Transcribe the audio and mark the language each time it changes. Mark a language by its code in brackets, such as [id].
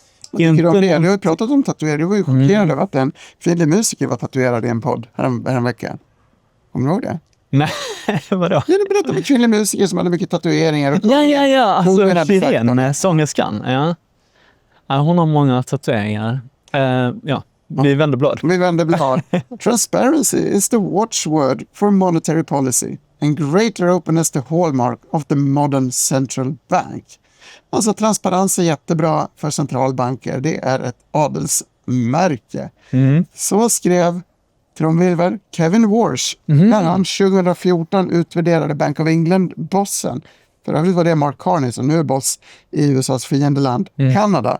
[sv] Du har ju pratat om tatuering. Du var ju chockerad över att en kvinnlig musiker var tatuerad i en podd häromveckan. Kommer du ihåg det? Nej, vadå? Ja, du berättade om en kvinnlig musiker som hade mycket tatueringar. Ja. Alltså Kirén, sångerskan. Ja. Hon har många tatueringar. Vi vänder blad. [en] Transparency is the watchword for monetary policy and greater openness the hallmark of the modern central bank. [sv] Alltså transparens är jättebra för centralbanker. Det är ett adelsmärke. Så skrev trumvirvel Kevin Warsh när han 2014 utvärderade Bank of England-bossen. För övrigt var det Mark Carney som nu är boss i USAs fiendeland, Kanada.